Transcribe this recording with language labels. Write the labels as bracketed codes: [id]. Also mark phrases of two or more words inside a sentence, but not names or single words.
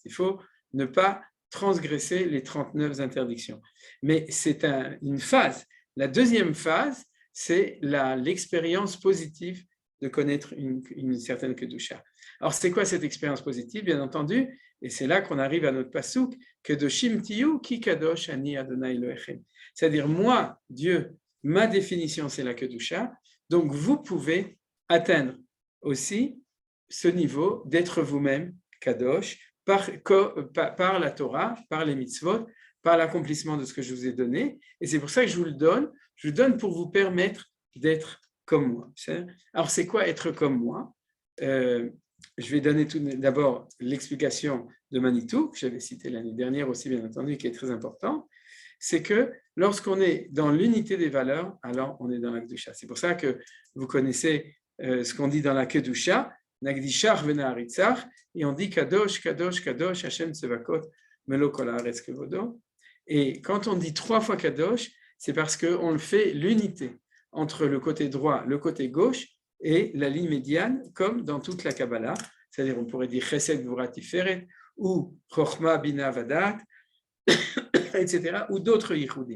[fr] Il faut ne pas transgresser les 39 interdictions. Mais c'est une phase. La deuxième phase, c'est l'expérience positive de connaître une certaine Kedusha. Alors, c'est quoi cette expérience positive ? Bien entendu, Et c'est là qu'on arrive à notre pasouk, [he] קדושים תהיו כי קדוש אני אדוני אלוהיכם. [fr] C'est-à-dire, moi, Dieu, ma définition, c'est la Kedusha, donc vous pouvez atteindre aussi ce niveau d'être vous-même kadosh par la Torah, par les mitzvot, par l'accomplissement de ce que je vous ai donné. Et c'est pour ça que je vous le donne. Je vous donne pour vous permettre d'être comme moi. Alors, c'est quoi être comme moi? Je vais donner tout d'abord l'explication de Manitou, que j'avais cité l'année dernière aussi, bien entendu, qui est très important. C'est que lorsqu'on est dans l'unité des valeurs, alors on est dans la Kedusha. C'est pour ça que vous connaissez ce qu'on dit dans la Kedusha, [he] נקדישך ונעריצך, [fr] et on dit [he] קדוש קדוש קדוש השם צבאות מלא כל הארץ כבודו. [fr] Et quand on dit 3 fois Kadosh, c'est parce qu'on le fait l'unité entre le côté droit, le côté gauche et la ligne médiane, comme dans toute la Kabbalah. C'est-à-dire, on pourrait dire [he] חסד גבורה תפארת [fr] ou [he] חכמה בינה ודעת, [fr] etc., ou d'autres yichudim.